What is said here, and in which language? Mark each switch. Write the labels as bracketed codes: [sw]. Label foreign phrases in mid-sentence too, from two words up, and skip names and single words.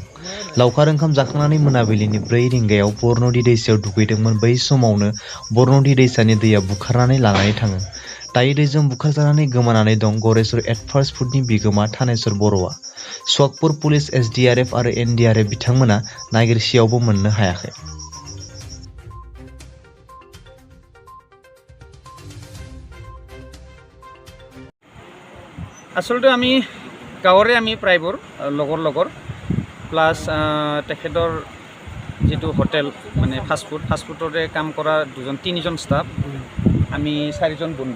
[brx] लावखार ओंखाम जाखांनानै मोनाबिलिनि 4 रिंगायाव बरनदि दैसायाव दुगैदोंमोन। बै समावनो बरनदि दैसानि दैया बुखारनानै लानानै थाङो। दायो दैजों बुखारजानानै गोमानानै दं गरेस्वर एडभार्स फुडनि बिगोमा थानेश्वर बर'आ। सुवाकपुर पुलिस, एसडिआरएफ आरो एनडिआरएफ बिथांमोना नागिरसेयावबो मोननो हायाखै। [as] আচলতে আমি গাঁৱৰে আমি প্ৰায়বোৰ লগৰ প্লাছ তেখেতৰ যিটো হোটেল মানে ফাষ্টফুডৰে কাম কৰা 2-3জন ষ্টাফ, আমি 4জন বন্ধু।